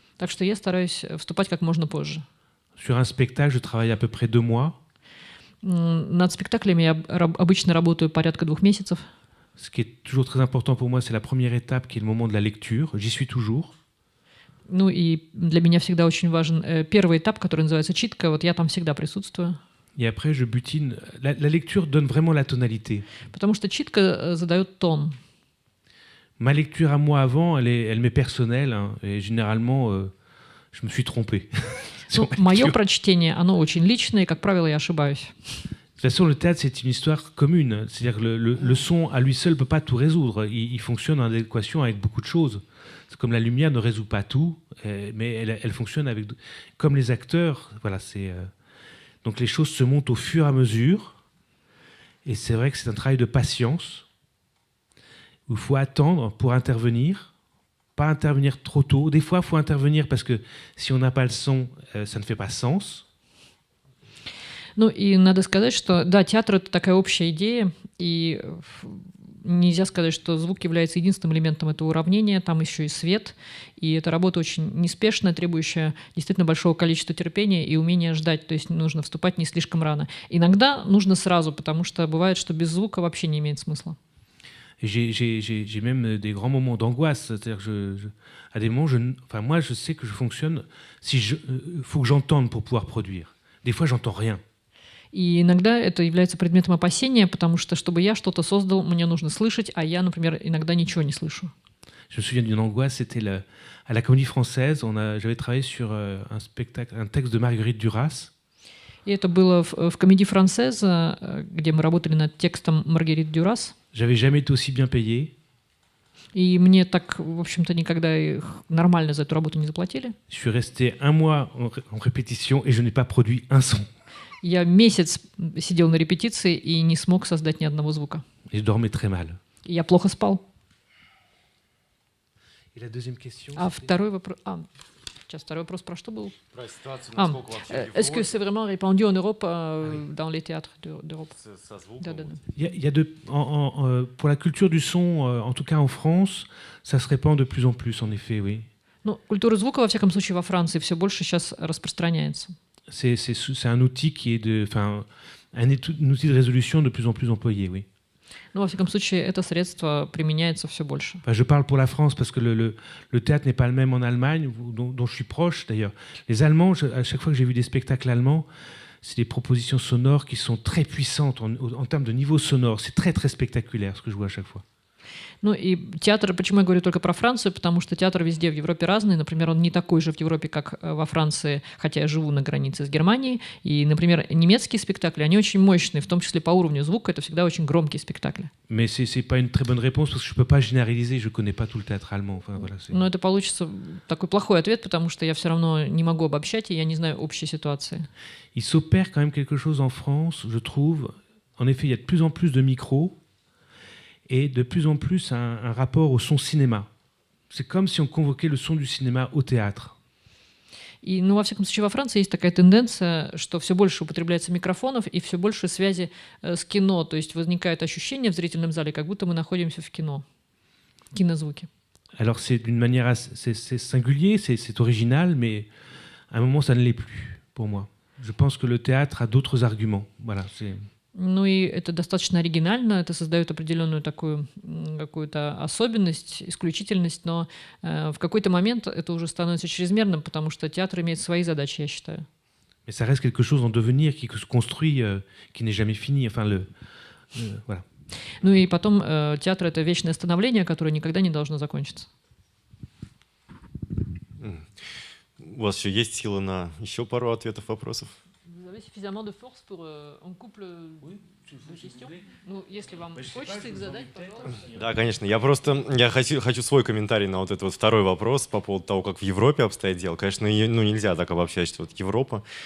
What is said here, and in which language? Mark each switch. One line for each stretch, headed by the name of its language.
Russian: Так что я стараюсь вступать как можно позже.
French: Sur un spectacle, je travaille à peu près 2 mois.
Russian: Над спектаклями я обычно работаю порядка 2 месяцев.
French: Ce qui est toujours très important pour moi, c'est la première étape qui est le moment de la lecture. J'y suis toujours.
Russian: Ну и для меня всегда очень важен первый этап, который называется читка. Вот я там всегда присутствую.
French: Et après, je butine. La lecture donne vraiment la tonalité.
Russian: Потому что читка задает тон.
French: Ma lecture à moi avant, elle m'est personnelle. Hein, et généralement, je me suis trompé.
Russian: Ну, мое прочтение, оно очень личное, и, как правило, я ошибаюсь.
French: De toute façon, le théâtre, c'est une histoire commune. C'est-à-dire que le son, à lui seul, ne peut pas tout résoudre. Il fonctionne en adéquation avec beaucoup de choses. C'est comme la lumière ne résout pas tout, mais elle fonctionne avec... Comme les acteurs, voilà, c'est... Donc les choses se montent au fur et à mesure. Et c'est vrai que c'est un travail de patience, où il faut attendre pour intervenir, pas intervenir trop tôt. Des fois, il faut intervenir parce que si on n'a pas le son, ça ne fait pas sens.
Russian: Ну и надо сказать, что да, театр — это такая общая идея, и нельзя сказать, что звук является единственным элементом этого уравнения, там еще и свет, и эта работа очень неспешная, требующая действительно большого количества терпения и умения ждать, то есть нужно вступать не слишком рано. Иногда нужно сразу, потому что бывает, что без звука вообще не имеет смысла.
French: J'ai même des grands moments d'angoisse, c'est-à-dire à des moments, moi je sais que je fonctionne, faut que j'entende pour pouvoir produire. Des fois j'entends rien.
Russian: И иногда это является предметом опасения, потому что, чтобы я что-то создал, мне нужно слышать, а я, например, иногда ничего не слышу.
French: Je me souviens d'une angoisse, c'était à la Comédie Française, j'avais travaillé sur un texte de Marguerite Duras.
Russian: И это было в Comédie Française, где мы работали над текстом Маргарит Дюрас.
French: J'avais jamais été aussi bien payé.
Russian: И мне так, в общем-то, никогда нормально за эту работу не заплатили.
French: Je suis resté 1 mois en répétition et je n'ai pas produit un son.
Russian: Я месяц сидел на репетиции и не смог создать ни одного звука.
French: Et je dormais très mal.
Russian: И я плохо спал.
French: Et la deuxième question,
Russian: А второй вопрос... Сейчас второй вопрос про что был? Про ситуацию, насколько вообще
French: Est-ce que c'est vraiment répandu en Europe, dans les théâtres d'Europe?
Russian: со звуком. Да.
French: Il y a pour la culture du son, en tout cas en France, ça se répand de plus en plus, en effet, oui.
Russian: Ну, культура звука, во всяком случае, во Франции все больше сейчас распространяется.
French: C'est un outil qui est un outil de résolution de plus en plus employé, oui.
Russian: Ну, во всяком случае, это средство применяется все больше.
French: Enfin, je parle pour la France parce que le théâtre n'est pas le même en Allemagne, dont je suis proche d'ailleurs. Les Allemands, à chaque fois que j'ai vu des spectacles allemands, c'est des propositions sonores qui sont très puissantes en termes de niveau sonore. C'est très très spectaculaire ce que je vois à chaque fois.
Russian: Ну и театр, почему я говорю только про Францию, потому что театр везде в Европе разный. Например, он не такой же в Европе, как во Франции, хотя я живу на границе с Германией. И, например, немецкие спектакли, они очень мощные, в том числе по уровню звука, это всегда очень громкие спектакли.
French: Mais c'est pas une très bonne réponse parce que je peux pas généraliser, je connais pas tout le théâtre allemand. Enfin, voilà,
Russian: Но это получится такой плохой ответ, потому что я все равно не могу обобщать, и я не знаю общей ситуации.
French: Il s'opère quand même quelque chose en France, je trouve. En effet, il y a de plus en plus de micros. Et de plus en plus un rapport au son cinéma. C'est comme si on convoquait le son du cinéma au théâtre.
Russian: И, ну, во всяком случае, во Франции есть такая тенденция, что все больше употребляется микрофонов и все больше связи с кино. То есть возникает ощущение в зрительном зале, как будто мы находимся в кино. Кинозвуки.
French: Alors c'est d'une manière, c'est singulier, c'est original, mais à un moment ça ne l'est plus pour moi. Je pense que le théâtre a d'autres arguments. Voilà, c'est...
Russian: Ну и это достаточно оригинально, это создает определенную такую какую-то особенность, исключительность, но в какой-то момент это уже становится чрезмерным, потому что театр имеет свои задачи, я считаю.
French: Mais ça reste quelque chose en devenir qui se construit, qui n'est jamais fini. Enfin, voilà.
Russian: Ну и потом театр — это вечное становление, которое никогда не должно закончиться. У вас еще есть сила на еще пару ответов, вопросов?
French: Vous avez suffisamment de force pour un couple de questions?
Russian: Ну, если вам хочется их задать, пожалуйста. Да, конечно. Я хочу свой комментарий на вот этот вот второй вопрос по поводу того, как в Европе обстоят дела. Конечно, ну, нельзя так обобщать, что вот Европа.